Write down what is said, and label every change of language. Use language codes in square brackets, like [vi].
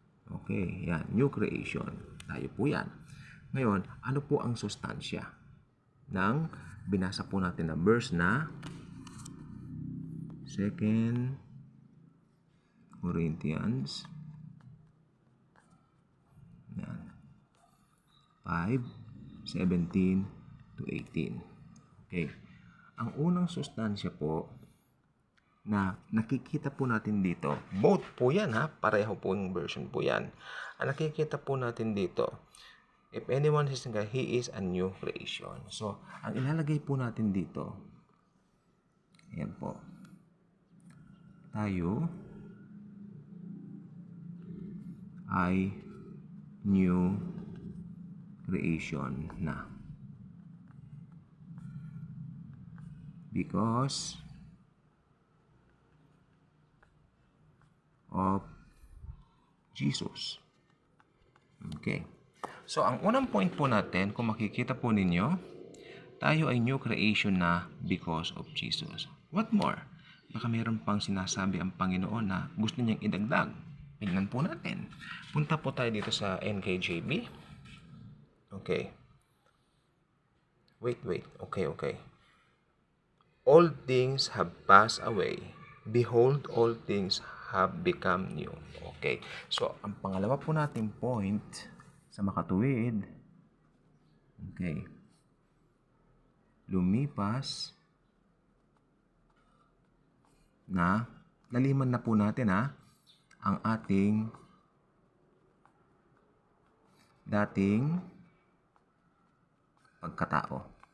[tl] Okay, yan. New creation. Tayo po yan. Ngayon, ano po ang sustansya ng binasa po natin na verse na 2 Corinthians 5:17 to 18. Okay. ang unang sustansya po na nakikita po natin dito, both po yan ha, pareho po yung version po yan. Ang nakikita po natin dito, [en] if anyone is in God, he is a new creation. [tl] So, ang ilalagay po natin dito, ayan po, tayo ay new creation na. [en] Because of Jesus. Okay. [tl] So, ang unang point po natin, kung makikita po ninyo, tayo ay new creation na [en] because of Jesus. What more? [tl] Baka mayroon pang sinasabi ang Panginoon na gusto niyang idagdag. Tingnan po natin. Punta po tayo dito sa NKJV. Okay. Wait. Okay. [en] All things have passed away. Behold, all things have become new. Okay. [tl] So, ang pangalawa po nating point sa makatuwid, okay, lumipas na, naliman na po natin ang ating dating pagkatao.